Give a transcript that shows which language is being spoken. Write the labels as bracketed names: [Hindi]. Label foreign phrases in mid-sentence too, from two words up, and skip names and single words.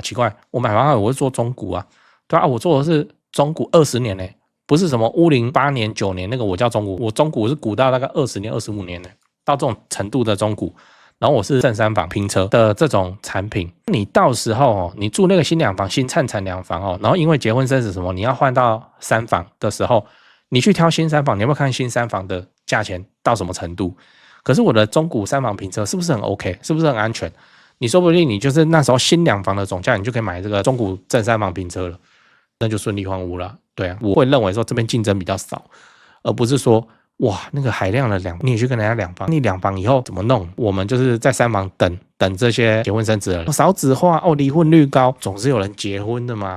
[Chinese] 奇怪，我買房我會做中古啊，對啊，我做的是中古20年呢，不是什麼屋齡8年9年那個我叫中古，我中古是古到大概20年25年呢，到這種程度的中古。然後我是正3房平車的這種產品，你到時候哦，你住那個新2房新燦爛2房哦，然後因為結婚生子什麼，你要換到3房的時候，你去挑新3房，你要不要看新3房的價錢到什麼程度？可是我的中古3房平車是不是很 OK？ 是不是很安全？你說不定你就是那時候新2房的總價，你就可以買這個中古正3房平車了，那就順利換屋了。對啊，我會認為說這邊競爭比較少，而不是說哇那個海量的你也去跟人家2房，你2房以後怎麼弄？我們就是在3房等這些結婚生子了，少子化哦，離婚率高，總是有人結婚的嘛。